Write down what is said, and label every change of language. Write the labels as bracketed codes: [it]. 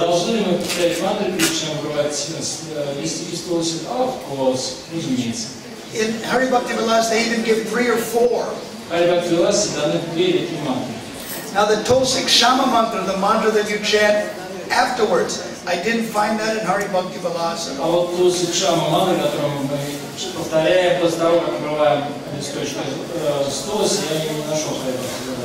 [ru] Должны ли мы повторять мантры, прежде чем обрывать листики с тулоси? [en] Of course, [ru] разумеется. [en] In Hari Bhakti Vilas, they even give 3 or 4. [ru] Хари Бхакти Виласе даны 2 или 3 мантры. [en] Now the Tulsi Kshama mantra, the mantra that you chant afterwards, I didn't find that in Hari Bhakti Vilas at [ru] А [en] all. [ru] вот Тулси Кшама мантры, которую мы повторяем после того, как обрываем листочки с тулоси, я не нашел Хари Бхакти Виласе.